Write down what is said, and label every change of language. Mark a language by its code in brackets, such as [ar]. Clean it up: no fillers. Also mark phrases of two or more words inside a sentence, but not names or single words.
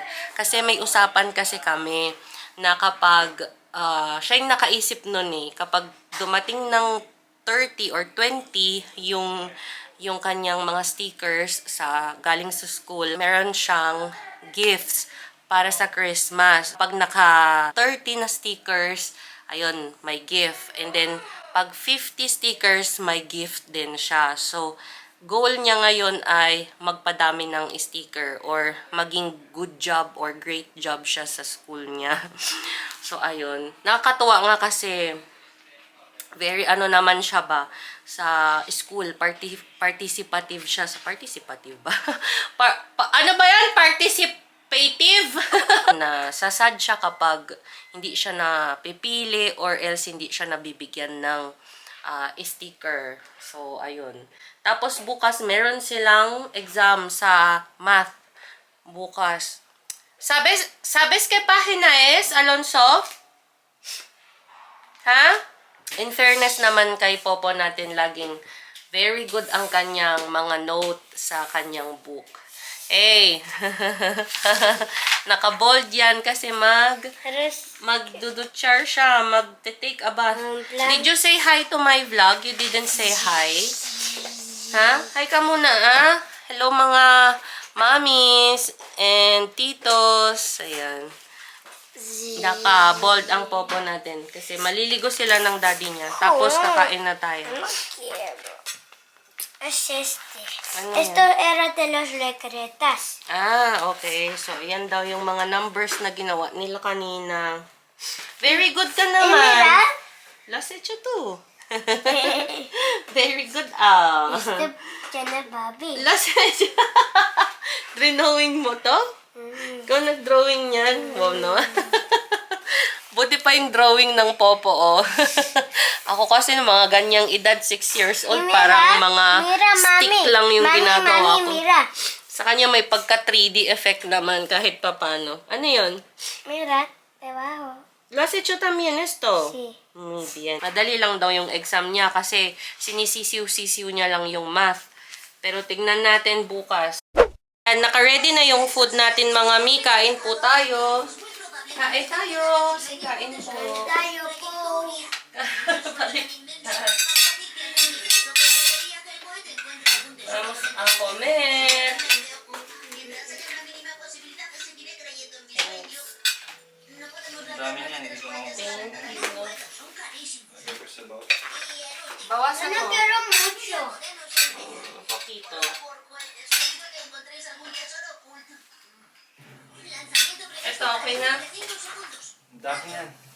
[tl] Kasi may usapan kasi kami na kapag, siya yung nakaisip nun kapag dumating ng 30 or 20 yung kanyang mga stickers galing sa school, meron siyang gifts para sa Christmas. Pag naka 30 na stickers, ayun, may gift. And then, pag 50 stickers, may gift din siya. So, goal niya ngayon ay magpadami ng sticker or maging [en] good job or great job [tl] siya sa school niya. So, ayun. Nakakatuwa nga kasi very naman siya ba sa school, participative siya sa participative ba? Ano ba yan? Participative na sasad siya kapag hindi siya napipili or else hindi siya nabibigyan ng sticker. So, ayun. Tapos bukas meron silang exam sa math. Bukas. [es] Sabes que página es, Alonso? [tl] Ha? In fairness naman kay Popo natin, laging [en] very good [tl] ang kanyang mga note sa kanyang book. Hey! Naka-bold yan kasi magdudutchar siya, mag- [en] take a bath. Did you say hi to my vlog? You didn't say hi? [tl] Ha? Hi ka muna, Hello mga mommies and titos. Ayan. Naka-bold ang Popo natin kasi maliligo sila ng daddy niya. Tapos kakain na tayo. [es] No quiero. Es este. [tl] Ano [es] Esto era de los recretas. [tl] Okay. So, yan daw yung mga numbers na ginawa nila kanina. [en] Very good [tl] ka naman. [es] Mira. Las hecho tu. [en] Very good, [tl] Step ka na, Bobby. Last drawing mo to? Ikaw nag-drawing niyan? Wow, no? Buti pa yung drawing ng Popo, oh. Ako kasi ng mga ganyang edad, 6 [en] years old, [tl] parang mga stick lang yung ginagawa ko. [es] Mira. [tl] Sa kanya may pagka 3D effect naman kahit papano. Ano yun? [es] Mira, debajo. Lo has hecho también esto? Sí. Muy bien. [tl] Madali lang daw yung exam niya kasi sinisisiw-sisiw niya lang yung math. Pero tignan natin bukas. And naka-ready na yung food natin, mga mi. Kain po tayo. Kain tayo. Kain po. Tayo po. [es] Vamos a comer. [tl] Dami niyan, hindi ko [en] Thank you. [tl] makuha. Bawasan [es] No [tl] mo. [es] quiero mucho. Un poquito. [tl] Ito, okay na? Ang dami yan.